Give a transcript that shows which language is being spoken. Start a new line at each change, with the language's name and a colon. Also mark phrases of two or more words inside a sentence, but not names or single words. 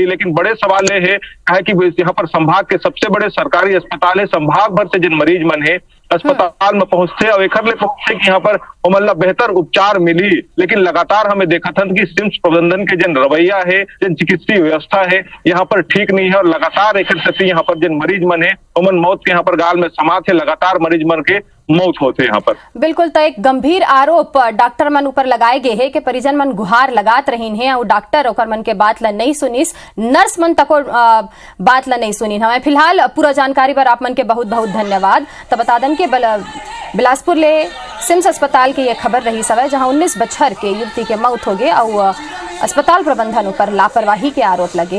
Chhattisgarhi: लेकिन बड़े सवाल ये है कि यहाँ पर संभाग के सबसे बड़े सरकारी अस्पताल है, संभाग भर से जिन मरीज मन है अस्पताल में पहुंचते और एक पहुंचते कि यहाँ पर मतलब बेहतर उपचार मिली। लेकिन लगातार हमें देखा था कि सिम्स प्रबंधन के जिन रवैया है, जिन चिकित्सीय व्यवस्था है यहाँ पर ठीक नहीं है और लगातार एक यहाँ पर जिन मरीज मन है उमन मौत के यहाँ पर गाल में समात है, लगातार मरीज मन के मौत होते यहाँ पर। बिल्कुल, तो एक गंभीर आरोप डॉक्टर मन ऊपर लगाए गए है कि परिजन मन गुहार लगात रही है और डॉक्टर ओकर मन के बात ला नहीं सुनिस, नर्स मन तको बात ला नहीं सुनी। हमें फिलहाल पूरा जानकारी पर आप मन के बहुत बहुत धन्यवाद। तो बता दें कि बिलासपुर ले सिम्स अस्पताल की यह खबर रही सवै जहां 19 बछर के युवती के मौत हो गए और अस्पताल प्रबंधन ऊपर लापरवाही के आरोप लगे।